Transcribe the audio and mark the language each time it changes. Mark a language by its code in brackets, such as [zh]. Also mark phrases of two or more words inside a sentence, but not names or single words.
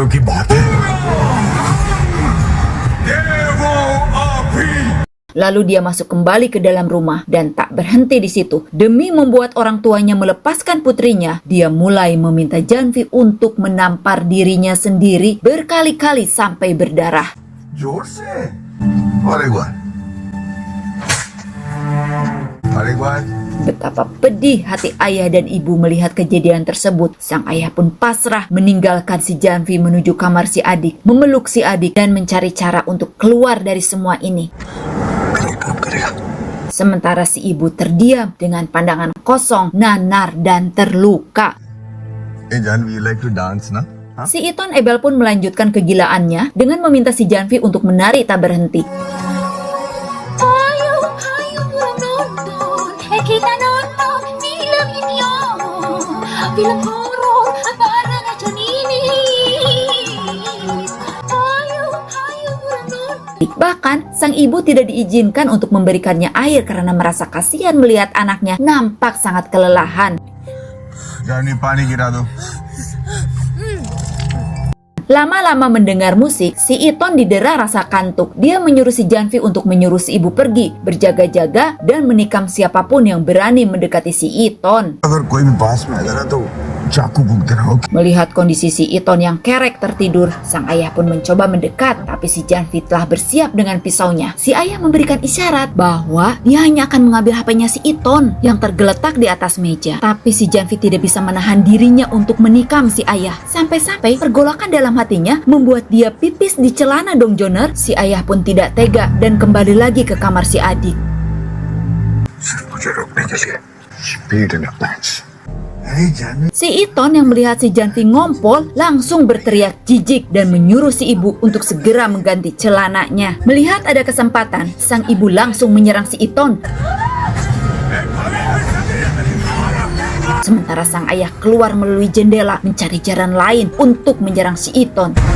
[id] Lalu dia masuk kembali ke dalam rumah dan tak berhenti di situ. Demi membuat orang tuanya melepaskan putrinya, dia mulai meminta Janvi untuk menampar dirinya sendiri berkali-kali sampai berdarah. [hi] जोर से और एक बार और एक बार। [id] Betapa pedih hati ayah dan ibu melihat kejadian tersebut. Sang ayah pun pasrah meninggalkan si Janvi menuju kamar si adik, memeluk si adik dan mencari cara untuk keluar dari semua ini. Sementara si ibu terdiam dengan pandangan kosong, nanar dan terluka. [en] Janvi, you like to dance, na? [id] Si Iton Ebel pun melanjutkan kegilaannya dengan meminta si Janvi untuk menari tak berhenti. Kita nonton film ini, film horor bareng aja ini. Ayo nonton. Bahkan sang ibu tidak diizinkan untuk memberikannya air karena merasa kasihan melihat anaknya nampak sangat kelelahan. Janvi, [hi] पानी गिरा दो। [id] Lama-lama mendengar musik, si Iton didera rasa kantuk. Dia menyuruh si Janvi untuk menyuruh si ibu pergi, berjaga-jaga dan menikam siapapun yang berani mendekati si Iton. [hi] अगर कोई भी पास में आएगा ना तो चाकू घूमते रहो। [id] Melihat kondisi si Iton yang kerek tertidur, sang ayah pun mencoba mendekat, tapi si Janvi telah bersiap dengan pisaunya. Si ayah memberikan isyarat bahwa dia hanya akan mengambil HP-nya si Iton yang tergeletak di atas meja. Tapi si Janvi tidak bisa menahan dirinya untuk menikam si ayah. Sampai-sampai pergolakan dalam hatinya membuat dia pipis di celana dong Joner. Si ayah pun tidak tega dan kembali lagi ke kamar si adik. [en] repeat in your plans. Hey, Janvi. [id] Si Iton yang melihat si Janvi ngompol langsung berteriak jijik dan menyuruh si ibu untuk segera mengganti celananya. Melihat ada kesempatan, sang ibu langsung menyerang si Iton. Sementara sang ayah keluar melalui jendela mencari jalan lain untuk menyerang si Iton.